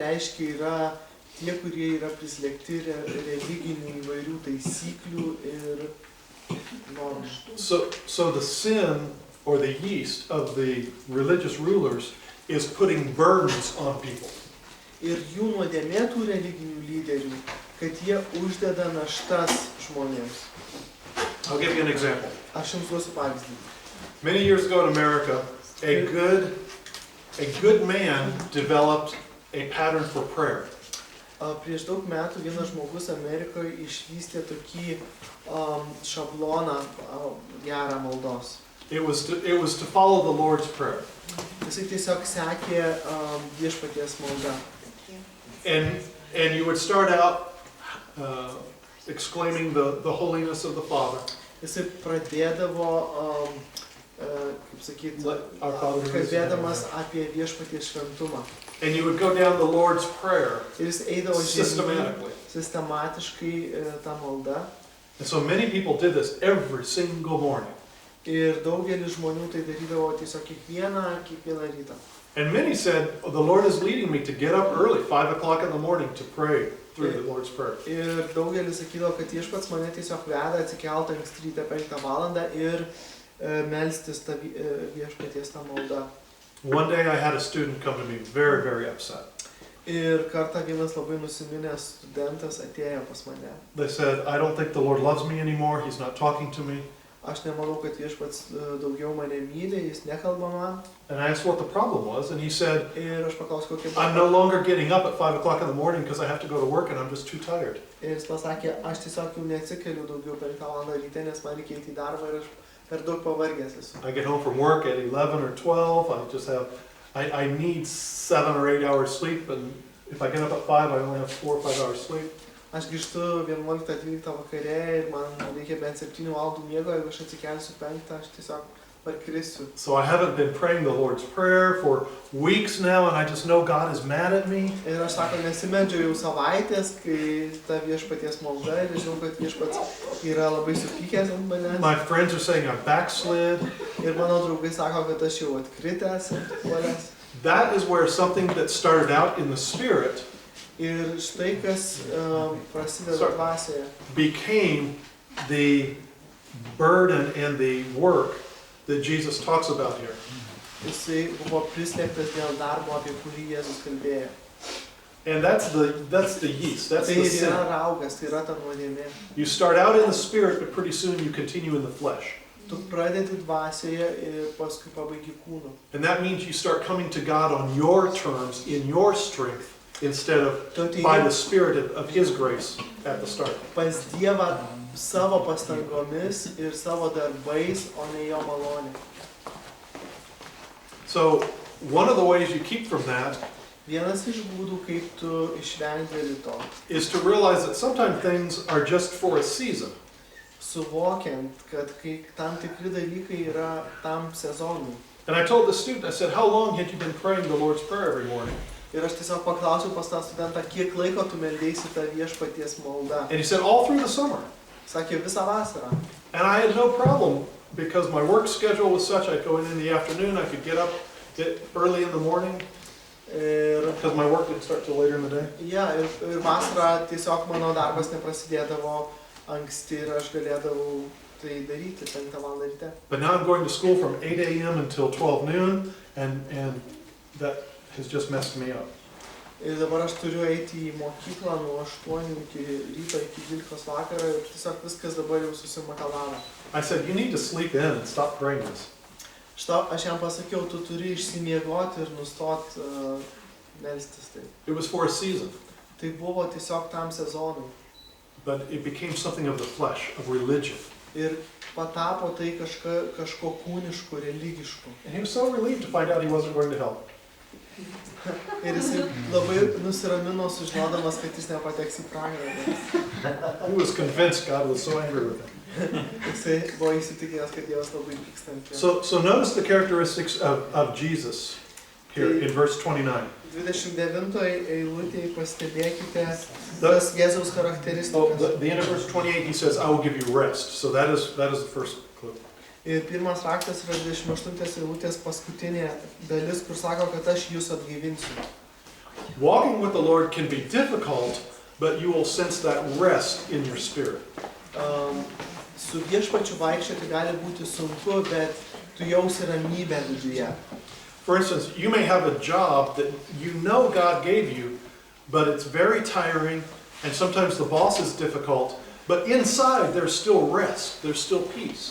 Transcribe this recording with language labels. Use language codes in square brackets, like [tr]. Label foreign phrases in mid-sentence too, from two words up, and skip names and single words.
[lt] reiškia yra tie, kurie yra prislėgti religinių įvairių taisyklių ir normų. [en] So the sin or the yeast of the religious rulers is putting burdens on people. [lt] Ir jų nuodėmėtų religinių lyderių, kad jie uždeda naštas žmonėms. [en] I'll give you an example. [lt] Aš jums duosiu pavyzdį. [en] Many years ago in America, a good man developed a pattern for prayer. [lt] Prieš daug metų vienas žmogus Amerikoje išvystė tokį šabloną gerą maldos. [en] It was to follow the Lord's Prayer. [lt] Jisai tiesiog sekė viešpaties maldą. [en] And you would start out exclaiming the holiness of the Father. [lt] Jisai pradėdavo, kaip sakyti, kalbėdamas apie viešpaties šventumą. [en] And you would go down the Lord's Prayer [lt] Ir jis eidavo [en] systematically. [lt] Sistematiškai tą maldą. [en] And so many people did this every single morning. [lt] Ir daugelis žmonių tai darydavo tiesiog kiekvieną rytą. [en] And many said, oh, the Lord is leading me to get up early, 5 o'clock in the morning, to pray through the Lord's Prayer. [lt] Ir daugelis sakydavo, kad viešpats mane tiesiog veda atsikelti anksti ryte 5 valandą ir melstis tą viešpaties tą maldą. [en] One day I had a student come to me very, very upset. [lt] Ir kartą vienas labai nusiminęs studentas atėjo pas mane. [en] They said, I don't think the Lord loves me anymore, He's not talking to me. [lt] Aš nemanau, kad viešpats daugiau mane myli, jis nekalba man. [en] And I asked what the problem was, and he said, [lt] Ir aš paklausiau, kokia [en] I'm no longer getting up at 5 o'clock in the morning because I have to go to work and I'm just too tired. [lt] Ir jis pasakė, aš tiesiog jau neatsikeliu daugiau 5 valandą ryte, nes man reikia eiti į darbą ir aš per daug pavargęs esu. [en] I get home from work at 11 or 12, I need 7 or 8 hours sleep, and if I get up at 5, I only have 4 or 5 hours sleep. [lt] Aš grįžtu 11-12 vakare ir man reikia bent 7 valandų miego, jeigu aš atsikelsiu 5, aš tiesiog parkrisiu. [en] So I haven't been praying the Lord's Prayer for weeks now, and I just know God is mad at me. [lt] Ir aš sako, nesimeldžiu jau savaitės, kai ta viešpaties malda ir žinau, kad viešpats yra labai supykęs ant manęs. [en] My friends are saying I backslid. [lt] Ir mano draugai sako, kad aš jau atkritęs ant puolės. [en] That is where something that started out in the Spirit [lt] Ir štai kas prasideda dvasioje. [en] became the burden and the work that Jesus talks about here. [lt] Jisai buvo prislėgtas dėl darbo, apie kurį Jėzus kalbėjo. [en] And that's the yeast, that's [lt] Tai [en] the [lt] ir [en] sin. [lt] yra raugas, tai yra ta nuodėmė. [en] You start out in the Spirit, but pretty soon you continue in the flesh. [lt] Tu pradedi dvasioje ir paskui pabaigi kūnu. [en] And that means you start coming to God on your terms, in your strength, instead of by the Spirit of His grace at the start. [lt] Pas Dievą savo pastangomis ir savo darbais, o ne jo malonė. [en] So one of the ways you keep from that [lt] Vienas iš būdų, kaip tu išvengti to, [en] is to realize that sometimes things are just for a season. [lt] suvokiant, kad kai tam tikri dalykai yra tam sezonui. [en] And I told the student, I said, how long had you been praying the Lord's Prayer every morning? [lt] Ir aš tiesiog paklausiau pas tą studentą, kiek laiko tu meldėsi tą viešpaties maldą. [en] And he said, all through the summer. [lt] Sakė, visą vasarą. [en] And I had no problem because my work schedule was such, I'd go in the afternoon, I could get up early in the morning because my work didn't start till later in the day. [lt] Ja, ir vasarą tiesiog mano darbas neprasidėdavo anksti ir aš galėdavau tai daryti 5 valandą ryte. [en] But now I'm going to school from 8 a.m. until 12 noon, and that has just messed me up. [lt] Ir dabar aš turiu eiti į mokyklą nuo 8 iki ryto iki 12 vakaro ir tiesiog viskas dabar jau susimakalavo. [en] I said, you need to sleep in and stop praying this. [lt] Aš jam pasakiau, tu turi išsimiegoti ir nustot melstis tai. [en] It was for a season, [lt] Tai buvo tiesiog tam sezonui. [en] but it became something of the flesh, of religion. [lt] Ir patapo tai kažko kūniško, religiško. [en] And he was so relieved to find out he wasn't going to hell. [lt] Ir jisai labai nusiramino sužinodamas, kad jis nepateks į pragarą. [en] He was convinced God was so angry with him. [lt] Jisai buvo įsitikinęs, kad Dievas labai pyksta ant jo. [en] So notice the characteristics of Jesus here in verse 29. [lt] 29 eilutėje pastebėkite tas Jėzaus charakteristikas. [en] The end of verse 28, he says, I will give you rest. So that is the first clue. [lt] Ir pirmas raktas yra 28 eilutės paskutinė dalis, kur sako, kad aš jūs atgaivinsiu. [en] Walking with the Lord can be difficult, but you will sense that rest in your spirit. [lt] Su viešpačiu vaikščioti gali būti sunku, bet tu jausi ramybę viduje. [en] For instance, you may have a job that you know God gave you, but it's very tiring, and sometimes the boss is difficult, but inside there's still rest, there's still peace.